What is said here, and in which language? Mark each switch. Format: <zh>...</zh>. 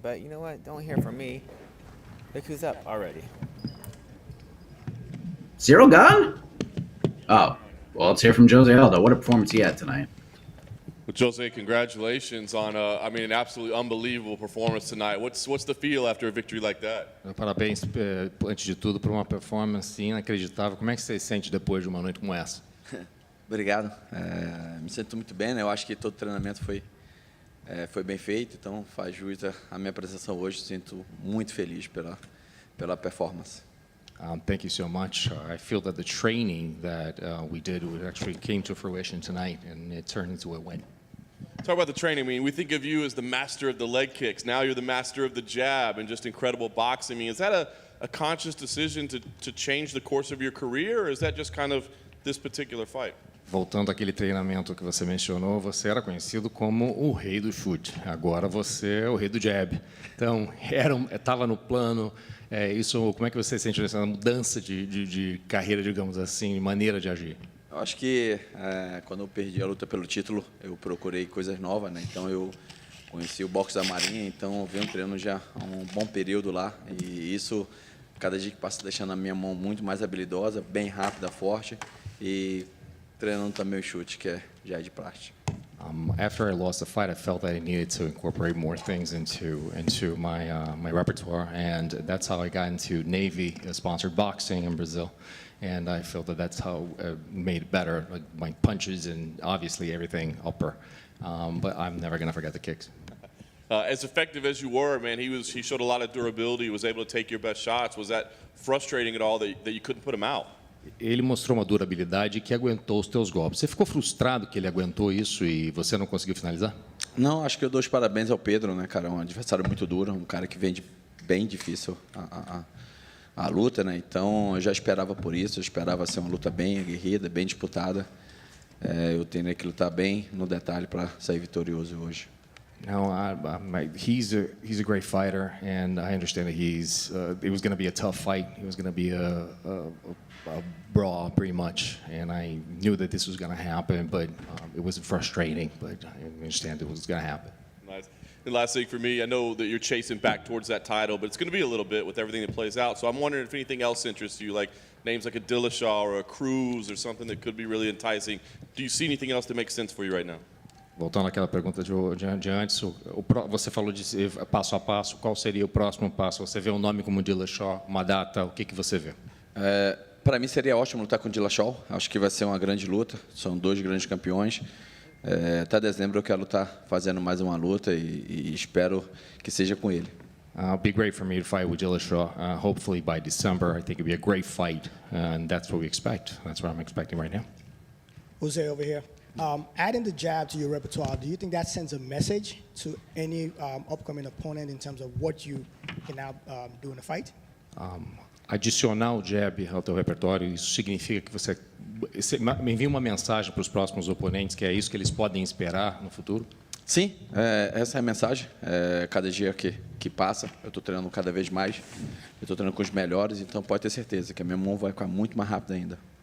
<en>But you know what? Don't hear from me. Look who's up already. Ciryl Gane? Oh, well, let's hear from Jose Aldo. What a performance he had tonight. Well, Jose, congratulations on an absolutely unbelievable performance tonight. What's the feel after a victory like that?</en> <pt>Parabéns, antes de tudo, por uma performance inacreditável. Como é que você se sente depois de uma noite como essa? Obrigado. Me sinto muito bem, né? Eu acho que todo treinamento foi bem feito, então faz jus à minha apresentação hoje. Sinto muito feliz pela performance.</pt> <en>Thank you so much. I feel that the training that we did actually came to fruition tonight, and it turned into a win. Talk about the training. I mean, we think of you as the master of the leg kicks. Now you're the master of the jab and just incredible boxing. I mean, is that a conscious decision to change the course of your career, or is that just kind of this particular fight?</en> <pt>Voltando àquele treinamento que você mencionou, você era conhecido como o rei do chute. Agora você é o rei do jab. Então, estava no plano. Isso, como é que você sente essa mudança de carreira, digamos assim, maneira de agir? Eu acho que quando eu perdi a luta pelo título, eu procurei coisas novas, né? Então eu conheci o boxe da Marinha, então eu venho treinando já há um bom período lá, e isso, cada dia que passa, deixando a minha mão muito mais habilidosa, bem rápida, forte, e treinando também o chute, que já é de praxe.</pt> <en>After I lost the fight, I felt that I needed to incorporate more things into my repertoire, and that's how I got into Navy sponsored boxing in Brazil, and I felt that that's how made it better, like my punches and obviously everything upper, but I'm never gonna forget the kicks. As effective as you were, man, he showed a lot of durability. He was able to take your best shots. Was that frustrating at all that you couldn't put him out?</en> <pt>Ele mostrou uma durabilidade que aguentou os teus golpes. Você ficou frustrado que ele aguentou isso e você não conseguiu finalizar? Não, acho que eu dou os parabéns ao Pedro, né, cara? Um adversário muito duro, um cara que vem bem difícil a luta, né? Então eu já esperava por isso, eu esperava ser uma luta bem aguerrida, bem disputada. Eu tenho que lutar bem no detalhe para sair vitorioso hoje.</pt> <en>No, he's a great fighter, and I understand that it was going to be a tough fight. It was going to be a brawl, pretty much, and I knew that this was going to happen, but it was frustrating, but I understand it was going to happen. Nice. And last thing for me, I know that you're chasing back towards that title, but it's going to be a little bit with everything that plays out, so I'm wondering if anything else interests you, like names like a Dillashaw or a Cruz or something that could be really enticing. Do you see anything else that makes sense for you right now?</en> <pt>Voltando àquela pergunta de antes, você falou de passo a passo, qual seria o próximo passo? Você vê um nome como Dillashaw, uma data, o que você vê? Para mim seria ótimo lutar com o Dillashaw, acho que vai ser uma grande luta, são dois grandes campeões. Até dezembro eu quero estar fazendo mais uma luta e espero que seja com ele.</pt> <en>It'd be great for me to fight with Dillashaw. Hopefully by December, I think it'd be a great fight, and that's what we expect. That's what I'm expecting right now. Jose over here. Adding the jab to your repertoire, do you think that sends a message to any upcoming opponent in terms of what you can now do in a fight?</en> <pt>Adicionar o jab ao teu repertório, isso significa que você envia uma mensagem para os próximos oponentes, que é isso que eles podem esperar no futuro? Sim, essa é a mensagem. Cada dia que passa, eu estou treinando cada vez mais. Eu estou treinando com os melhores, então pode ter certeza que a minha mão vai ficar muito mais rápida ainda.</pt>